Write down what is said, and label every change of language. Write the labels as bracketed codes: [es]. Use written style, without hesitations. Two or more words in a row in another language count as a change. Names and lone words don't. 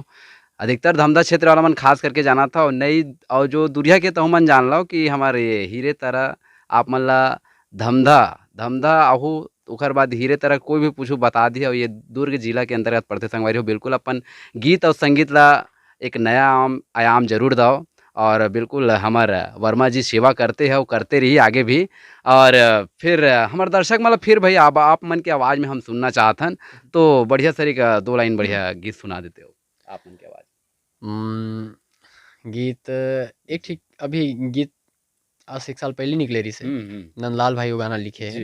[hne] अधिकतर धमधा क्षेत्र वाला मन खास करके जानत हो नई और जो दुरिया के तहु मन जान लो कि हमारे ये हीरे तरह आप मन ला धमधा धमधा आहू ओकर बाद हीरे तरह कोई भी पूछू बता दी और ये दुर्ग जिला के अंतर्गत पड़थे संगवारी हो। बिल्कुल अपन गीत और संगीत ला एक नया आयाम जरूर दाओ और बिल्कुल हमार वर्मा जी सेवा करते हैं और करते रही आगे भी। और फिर हमार दर्शक मतलब फिर भाई आप मन की आवाज़ में हम सुनना चाहतन तो बढ़िया सरी का 2 लाइन बढ़िया गीत सुना देते हो आप मन की आवाज़। गीत एक ठीक अभी गीत आज से 1 साल पहले निकले रही से नंदलाल भाई वो गाना लिखे है